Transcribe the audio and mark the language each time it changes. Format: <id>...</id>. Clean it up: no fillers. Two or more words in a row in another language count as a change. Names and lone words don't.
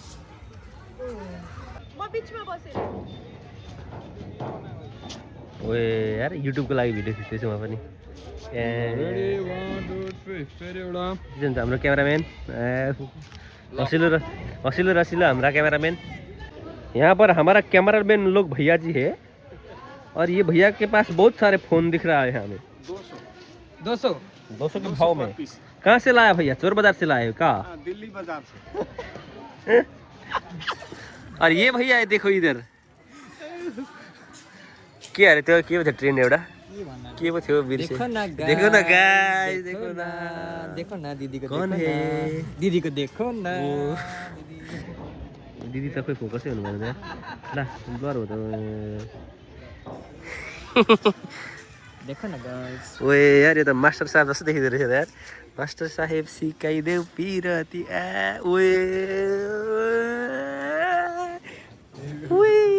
<ne>म बिचमा बसेँ ओए यार युट्युबको लागि भिडियो खिच्दैछु म पनि हाम्रो क्यामेराम्यान हसीलो रसीलो</ne> <hi>हमारा कैमरामैन यहाँ पर हमारा कैमरामैन लोग भैया जी है और ये भैया के पास बहुत सारे फोन दिख रहा है हमें 200 के भाव में कहाँ से लाया भैया चोर बाजार से लाए का दिल्ली बाजार से और ये भैया है देखो इधर के</hi> <ne>अरे त्यो के भयो ट्रेन एउटा के पो थियो बिर्से</ne> <hi>देखो न गाइस देखो न दिदीको कौन है दिदीको देखो न</hi> <ne>दिदी त खोइ फोकसै हुनु भएन ल ब्लर हो त</ne> <hi>देखो न गाइस</hi> <ne>ओए यार यो त मास्टर साहब जस्तो देखिँदो रहेछ यार मास्टर साहेब सिकाइदेऊ पिरती ओए ओए</ne>